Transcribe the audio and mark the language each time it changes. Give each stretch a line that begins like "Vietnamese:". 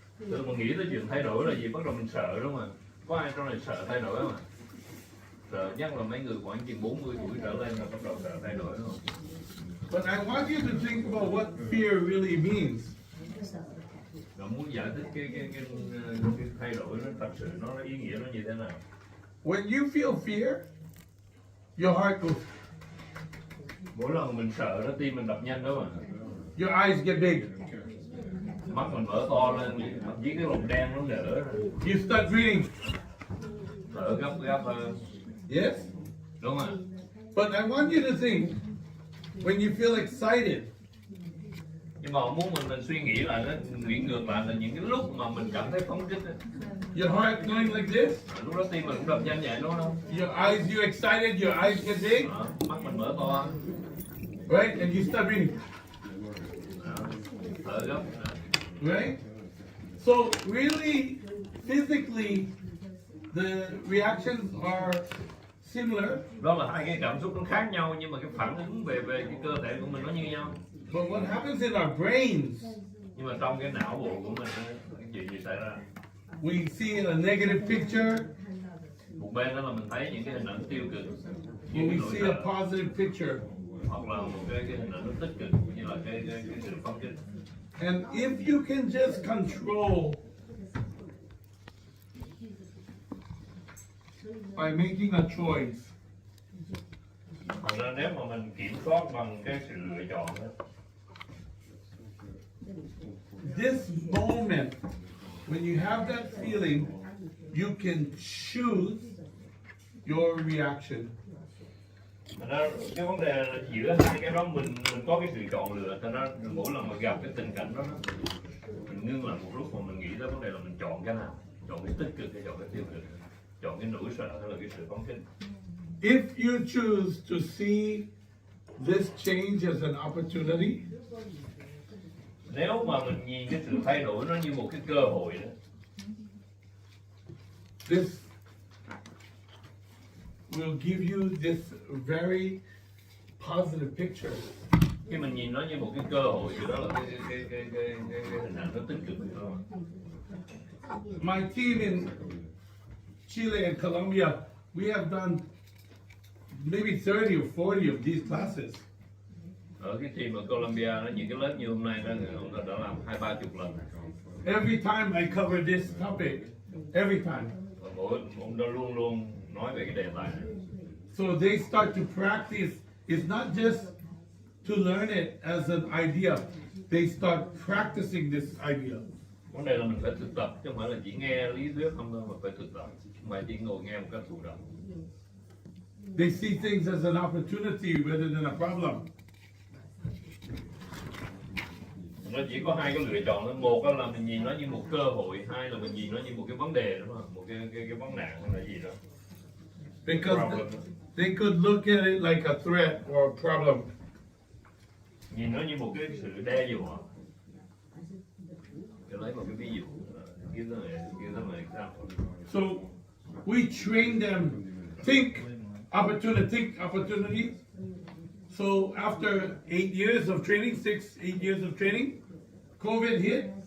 Vietnamese: Từ mình nghĩ tới chuyện thay đổi là gì, bắt đầu mình sợ đúng không ạ? Có ai trong này sợ thay đổi không ạ? Sợ nhất là mấy người khoảng chừng 40 tuổi trở lên là bắt đầu sợ thay đổi đúng không?
English: But I want you to think about what fear really means.
Vietnamese: Và muốn giải thích cái thay đổi nó thật sự nó ý nghĩa nó như thế nào?
English: When you feel fear, your heart goes,
Vietnamese: Mỗi lần mình sợ nó tim mình đập nhanh đúng không ạ?
English: your eyes get big.
Vietnamese: Mắt mình mở to lên, với cái lồng đen nó nở,
English: You start breathing.
Vietnamese: thở gấp hơn,
English: Yes?
Vietnamese: đúng không ạ?
English: But I want you to think, when you feel excited,
Vietnamese: Nhưng mà muốn mình suy nghĩ lại nó nghĩ ngược lại là những cái lúc mà mình cảm thấy phấn khích ấy.
English: your heart going like this,
Vietnamese: Lúc đó tim mình cũng đập nhanh vậy đúng không?
English: your eyes, you excited, your eyes get big,
Vietnamese: Đó, mắt mình mở to,
English: right? And you start breathing,
Vietnamese: đó, thở gấp. Đó.
English: right? So really, physically, the reactions are similar,
Vietnamese: Đó là hai cái cảm xúc nó khác nhau nhưng mà cái phản ứng về cái cơ thể của mình nó như nhau.
English: but what happens in our brains,
Vietnamese: Nhưng mà trong cái não bộ của mình cái gì xảy ra?
English: we see a negative picture,
Vietnamese: Một bên đó là mình thấy những cái hình ảnh tiêu cực,
English: or
Vietnamese: những cái
English: we
Vietnamese: nỗi
English: see a
Vietnamese: sợ,
English: positive picture.
Vietnamese: hoặc là một cái hình ảnh nó tích cực như là cái sự phấn khích.
English: And if you can just control by making a choice,
Vietnamese: Thành ra nếu mà mình kiểm soát bằng cái sự lựa chọn đó,
English: this moment, when you have that feeling, you can choose your reaction.
Vietnamese: thành ra cái vấn đề là giữa hai cái đó mình có cái sự chọn lựa. Thành ra mỗi lần mà gặp cái tình cảnh đó mình ngưng lại một lúc mà mình nghĩ tới vấn đề là mình chọn cái nào, chọn cái tích cực hay chọn cái tiêu cực, chọn cái nỗi sợ hay là cái sự phấn khích.
English: If you choose to see this change as an opportunity,
Vietnamese: Nếu mà mình nhìn cái sự thay đổi nó như một cái cơ hội đó,
English: this will give you this very positive picture.
Vietnamese: khi mình nhìn nó như một cái cơ hội thì đó là cái hình ảnh nó tích cực đó.
English: My team in Chile and Colombia, we have done maybe 30 or 40 of these classes.
Vietnamese: Ở cái team ở Colombia nó những cái lớp như hôm nay đó ông ta đã làm 20-30 lần.
English: Every time I cover this topic, every time.
Vietnamese: Và mỗi ông ta luôn luôn nói về cái đề tài này.
English: So they start to practice. It's not just to learn it as an idea. They start practicing this idea.
Vietnamese: Vấn đề là mình phải thực tập chứ không phải là chỉ nghe lý thuyết không thôi mà phải thực tập, không phải chỉ ngồi nghe một cách thụ động.
English: They see things as an opportunity rather than a problem.
Vietnamese: Nó chỉ có hai cái lựa chọn thôi, một là mình nhìn nó như một cơ hội, hai là mình nhìn nó như một cái vấn đề đúng không? Một cái vấn nạn hay là gì đó.
English: Because they could look at it like a threat or a problem.
Vietnamese: Nhìn nó như một cái sự đe dọa. Để lấy một cái ví dụ,
English: give them an example. So we train them, think opportunity. So after 8 years of training, 8 years of training, COVID hit.